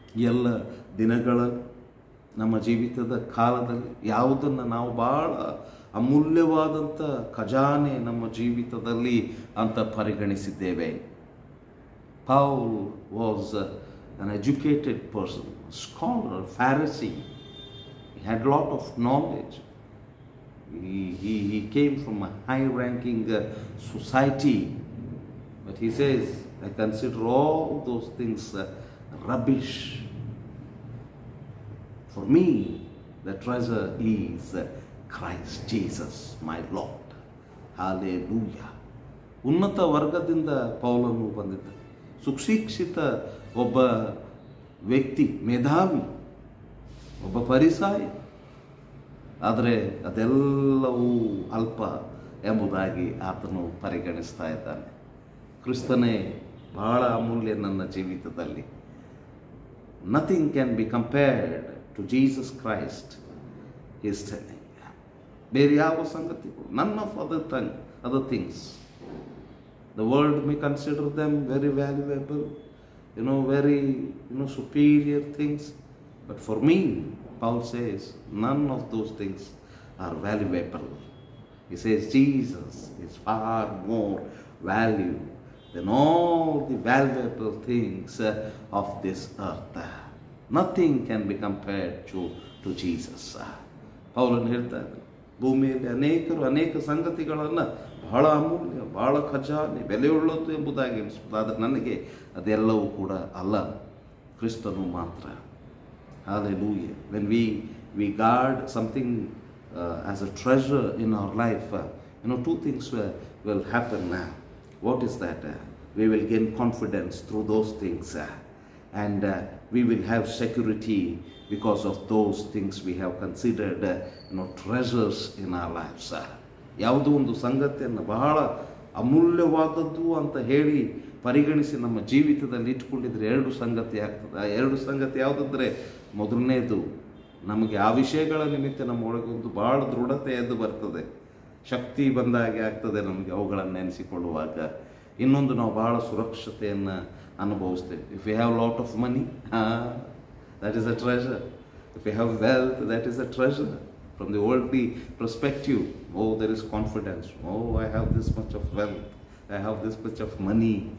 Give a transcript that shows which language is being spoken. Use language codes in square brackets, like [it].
[kn] ಎಲ್ಲ ದಿನಗಳ ನಮ್ಮ ಜೀವಿತದ ಕಾಲದಲ್ಲಿ ಯಾವುದನ್ನು ನಾವು ಭಾಳ ಅಮೂಲ್ಯವಾದಂಥ ಖಜಾನೆ ನಮ್ಮ ಜೀವಿತದಲ್ಲಿ ಅಂತ ಪರಿಗಣಿಸಿದ್ದೇವೆ. [en] Paul was an educated person, scholar, Pharisee. He had a lot of knowledge. He came from a high-ranking society. But he says, I consider all those things rubbish. For me, the treasure is Christ Jesus, my Lord. Hallelujah. [kn] ಉನ್ನತ ವರ್ಗದಿಂದ ಪೌಲನು ಬಂದಿದ್ದ, ಸುಶಿಕ್ಷಿತ ಒಬ್ಬ ವ್ಯಕ್ತಿ, ಮೇಧಾವಿ, ಒಬ್ಬ ಪರಿಸಾಯ. ಆದರೆ ಅದೆಲ್ಲವೂ ಅಲ್ಪ ಎಂಬುದಾಗಿ ಆತನು ಪರಿಗಣಿಸ್ತಾ ಇದ್ದಾನೆ. ಕ್ರಿಸ್ತನೇ ಬಹಳ ಅಮೂಲ್ಯ ನನ್ನ ಜೀವಿತದಲ್ಲಿ. [en] Nothing can be compared to Jesus Christ is telling. [kn] ಬೇರೆ ಯಾವ ಸಂಗತಿಗಳು, [en] None of other things, the world may consider them very valuable, very superior things. But for me, Paul says, none of those things are valuable. He says Jesus is far more value than all the valuable things of this earth. Nothing can be compared to Jesus. [kn] ಪೌಲನು ಹೇಳ್ತಾರೆ, ಭೂಮಿಯಲ್ಲಿ ಅನೇಕ ಸಂಗತಿಗಳನ್ನು ಬಹಳ ಅಮೂಲ್ಯ, ಬಹಳ ಖಜಾನೆ, ಬೆಲೆಯುಳ್ಳದ್ದು ಎಂಬುದಾಗಿ ಅನಿಸ್ಬೋದು. ಆದರೆ ನನಗೆ ಅದೆಲ್ಲವೂ ಕೂಡ ಅಲ್ಲ, ಕ್ರಿಸ್ತನು ಮಾತ್ರ. [en] Hallelujah. When we guard something as a treasure in our life, two things will happen. What is that? We will gain confidence through those things, and we will have security because of those things we have considered treasures in our lives. [kn] ಯಾವುದೋ ಒಂದು ಸಂಗತಿಯನ್ನು ಬಹಳ ಅಮೂಲ್ಯವಾದದ್ದು ಅಂತ ಹೇಳಿ ಪರಿಗಣಿಸಿ ನಮ್ಮ ಜೀವಿತದಲ್ಲಿ ಇಟ್ಕೊಂಡಿದ್ರೆ ಎರಡು ಸಂಗತಿ ಆಗ್ತದೆ. ಆ ಎರಡು ಸಂಗತಿ ಯಾವುದಂದರೆ, ಮೊದಲನೇದು, ನಮಗೆ ಆ ವಿಷಯಗಳ ನಿಮಿತ್ತ ನಮ್ಮ ಒಳಗೊಂದು ಭಾಳ ದೃಢತೆ ಎದ್ದು ಬರ್ತದೆ, ಶಕ್ತಿ ಬಂದಾಗೆ ಆಗ್ತದೆ ನಮಗೆ ಅವುಗಳನ್ನು ನೆನೆಸಿಕೊಳ್ಳುವಾಗ. ಇನ್ನೊಂದು, ನಾವು ಭಾಳ ಸುರಕ್ಷತೆಯನ್ನು ಅನುಭವಿಸ್ತೇವೆ. [en] If you have lot of money, that is a treasure. If you have wealth, that is a treasure. From the worldly perspective, oh, there is confidence. Oh, I have this much of wealth. I have this much of money.